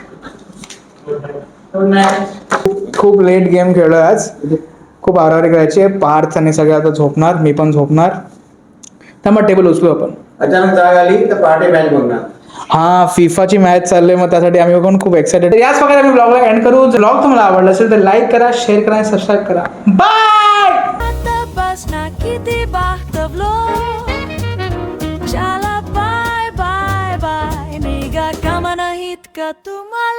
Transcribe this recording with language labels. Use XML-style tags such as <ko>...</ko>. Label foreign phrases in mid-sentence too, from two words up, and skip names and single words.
<mr>खूप</mr> <en>late game</en> <mr>खेळलोय आज खूप आरारी करायची पार्थ आणि सगळे आता झोपणार मी पण झोपणार त्यामुळे टेबल उचलू आपण अचानक जाग आली तर पहाटे मॅच बघणार हा फिफाची मॅच चालली मग त्यासाठी आम्ही पण खूप एक्साइटेड याच प्रकारे आम्ही ब्लॉगला एंड करू ब्लॉग तुम्हाला आवडला असेल तर लाईक करा शेअर करा आणि सबस्क्राईब करा बाय Tapos nakitibak tablo Chala bye bye bye Niga ka manahit ka tum</mr>